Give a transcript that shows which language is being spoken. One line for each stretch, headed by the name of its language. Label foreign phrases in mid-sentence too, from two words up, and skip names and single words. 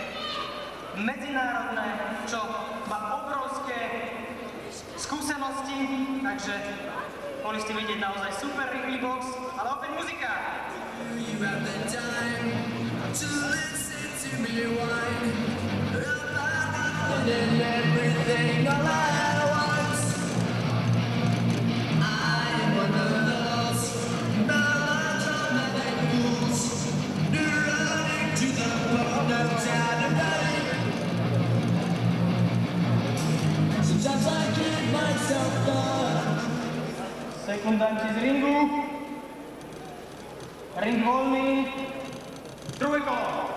Slovak: medzinárodné, obrovské skúsenosti, takže mohli ste vidieť naozaj super rýchly box, ale opäť muzika.
English: You have the time to listen to me whine about everything all at once. I am one of those sometimes I give myself up.
Slovak: Sekundanti z ringu. Ring voľný. Druhé kolo.